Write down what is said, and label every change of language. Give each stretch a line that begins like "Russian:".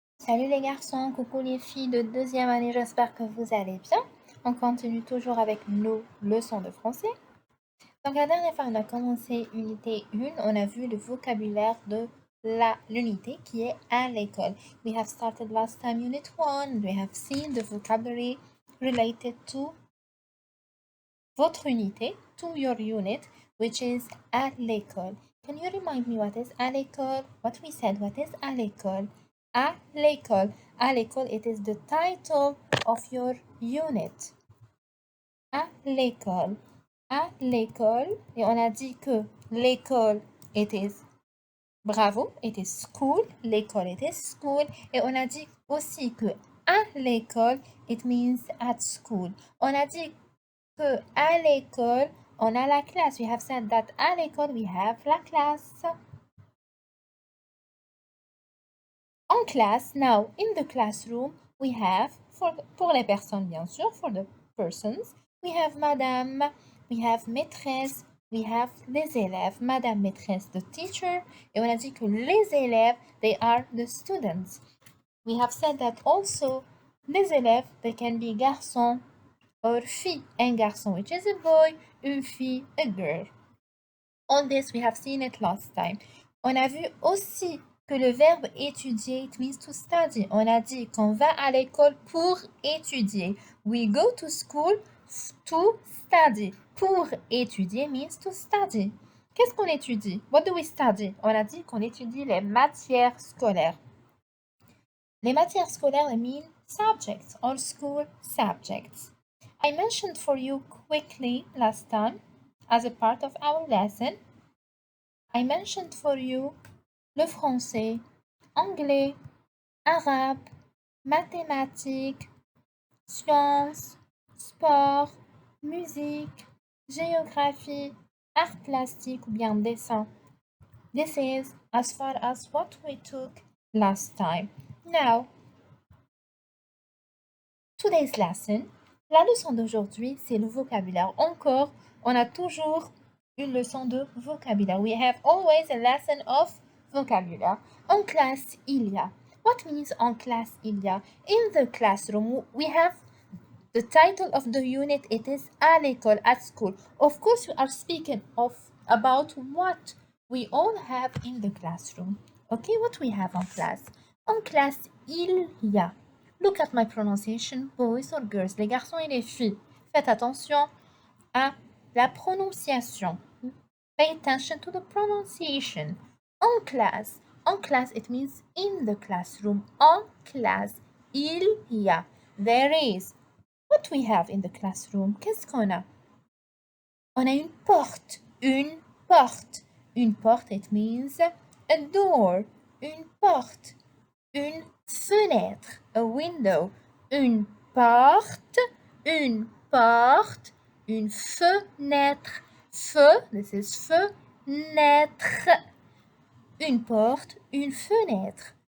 French: Salut les garçons, coucou les filles de deuxième année, j'espère que vous allez bien. On continue toujours avec nos leçons de français. Donc la dernière fois, on a commencé unité 1, on a vu le vocabulaire de l'unité qui est à l'école.
English: We have started last time unit 1, we have seen the vocabulary related to
French: votre unité,
English: to your unit, which is à l'école. Can you remind me what is à l'école? What we said, what is à l'école? À l'école. À l'école, it is the title of your unit.
French: À l'école. À l'école. Et on a dit que l'école,
English: it is bravo, it is school. L'école, it is school.
French: Et on a dit aussi que à l'école,
English: it means at school.
French: On a dit que à l'école, on a la classe.
English: We have said that à l'école, we have la classe. En classe, now, in the classroom, we have,
French: pour les personnes bien sûr,
English: for the persons, we have madame, we have maîtresse, we have les élèves.
French: Madame, maîtresse,
English: the teacher.
French: Et on a dit que les élèves,
English: they are the students. We have said that also, les élèves, they can be garçons or fille. Un garçon, which is a boy, une fille, a girl. All this, we have seen it last time.
French: On a vu aussi que le verbe étudier,
English: it means to study.
French: On a dit qu'on va à l'école pour étudier.
English: We go to school to study.
French: Pour étudier
English: means to study.
French: Qu'est-ce qu'on étudie?
English: What do we study?
French: On a dit qu'on étudie les matières scolaires.
English: Les matières scolaires mean subjects or school subjects. I mentioned for you quickly last time as a part of our lesson. I mentioned for you le français, anglais, arabe, mathématiques, sciences, sport, musique, géographie, art plastique ou bien dessin. This is as far as what we took last time. Now, today's lesson,
French: la leçon d'aujourd'hui, c'est le vocabulaire. Encore, on a toujours une leçon de vocabulaire.
English: We have always a lesson of vocabulaire.
French: En classe, il y a.
English: What means
French: en classe, il y a?
English: In the classroom, we have the title of the unit. It is à l'école, at school. Of course, we are speaking about what we all have in the classroom. Okay, what we have en classe.
French: En classe, il y a.
English: Look at my pronunciation, boys or girls,
French: les garçons et les filles. Faites attention à la prononciation.
English: Pay attention to the pronunciation.
French: En classe,
English: it means in the classroom.
French: En classe, il y a.
English: There is. What we have in the classroom?
French: Qu'est-ce qu'on a? On a une porte. Une porte. Une porte,
English: it means a door.
French: Une porte. Une fenêtre,
English: a window,
French: une porte, une porte, une fenêtre, feu, this is fenêtre, une porte, une fenêtre.